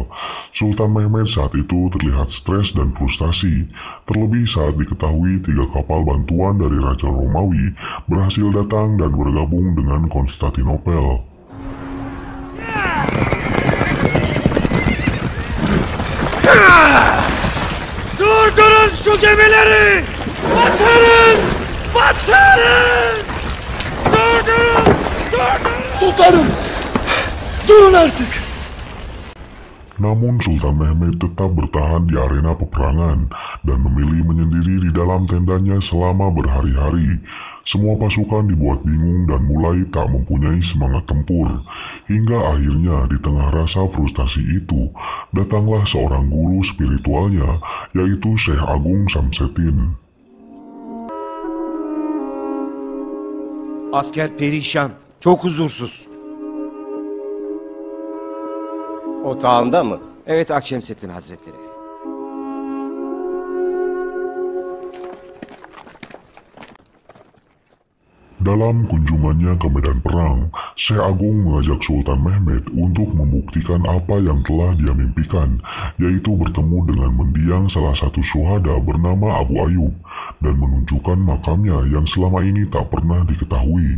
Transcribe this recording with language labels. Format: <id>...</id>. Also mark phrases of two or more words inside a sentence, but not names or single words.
<id>Sultan Mehmed saat itu terlihat stres dan frustasi, terlebih saat diketahui 3 kapal bantuan dari Raja Romawi berhasil datang dan bergabung dengan Konstantinopel.</id> <tr>Durdurun şu gemileri! Batırın! Batırın! Durdurun! Durdurun! Sultanım! Durun artık!</tr> <id>Namun Sultan Mehmed tetap bertahan di arena peperangan dan memilih menyendiri di dalam tendanya selama berhari-hari. Semua pasukan dibuat bingung dan mulai tak mempunyai semangat tempur. Hingga akhirnya di tengah rasa frustasi itu, datanglah seorang guru spiritualnya, yaitu Syekh Agung Samsettin.</id> <tr>Asker perişan, çok huzursuz. Otağında mı? Evet Akşemseddin Hazretleri.</tr> <id>Dalam kunjungannya ke medan perang, Syekh Agung mengajak Sultan Mehmed untuk membuktikan apa yang telah dia mimpikan, yaitu bertemu dengan mendiang salah satu syuhada bernama Abu Ayyub dan menunjukkan makamnya yang selama ini tak pernah diketahui.</id>